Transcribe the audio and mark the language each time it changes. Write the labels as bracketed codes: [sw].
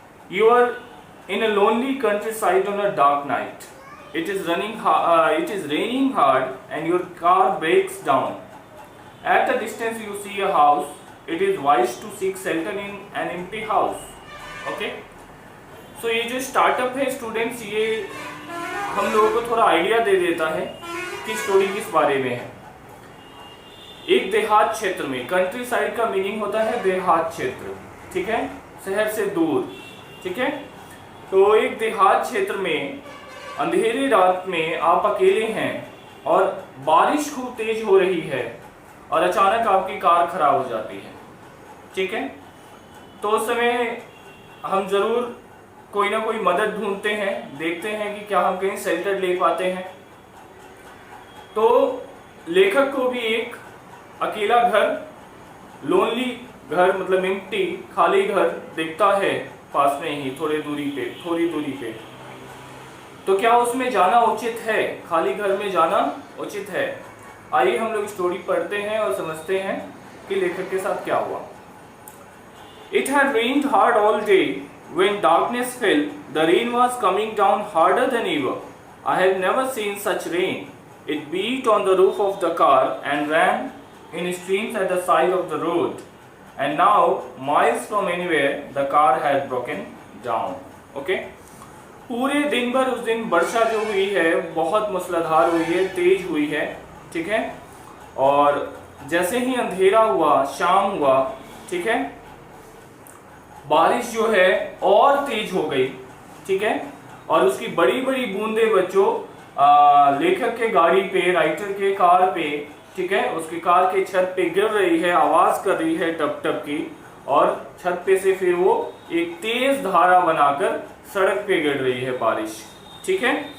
[en] You are in a lonely countryside on a dark night. It is raining hard and your car breaks down. At a distance you see a house. It is wise to seek shelter in an empty house. [hi] Okay, so ये जो startup है students, ये हम लोगों को थोड़ा idea दे देता है कि स्टोरी किस बारे में है। एक देहात क्षेत्र में, कंट्री साइड का मीनिंग होता है देहात क्षेत्र, ठीक है, शहर से दूर, ठीक है। तो एक देहात क्षेत्र में अंधेरी रात में आप अकेले हैं और बारिश खूब तेज हो रही है और अचानक आपकी कार खराब हो जाती है, ठीक है। तो उस समय हम जरूर कोई ना कोई मदद ढूंढते हैं, देखते हैं कि क्या हम कहीं शेल्टर ले पाते हैं। तो लेखक को भी एक अकेला घर, लोनली घर, मतलब एम्प्टी, खाली घर दिखता है पास में ही, थोड़ी दूरी पे। तो क्या उसमें जाना उचित है? खाली घर में जाना उचित है? आइए हम लोग स्टोरी पढ़ते हैं और समझते हैं कि लेखक के साथ क्या हुआ। [en] It had rained hard all day. When darkness fell, the rain was coming down harder than ever. I had never seen such rain. It beat on the roof of the car and ran in streams at the side of the road, and now miles from anywhere the car had broken down. [hi] Okay, पूरे दिन भर उस दिन वर्षा जो हुई है बहुत मूसलाधार हुई है, तेज हुई है, ठीक है। और जैसे ही अंधेरा हुआ, शाम हुआ, ठीक है, बारिश जो है और तेज हो गई, ठीक है, और उसकी बड़ी बड़ी बूंदे बच्चों लेखक के गाड़ी पे, राइटर के कार पे, ठीक है, उसकी कार के छत पे गिर रही है, आवाज कर रही है टप टप की, और छत पे से फिर वो एक तेज धारा बनाकर सड़क पे गिर रही है बारिश, ठीक है।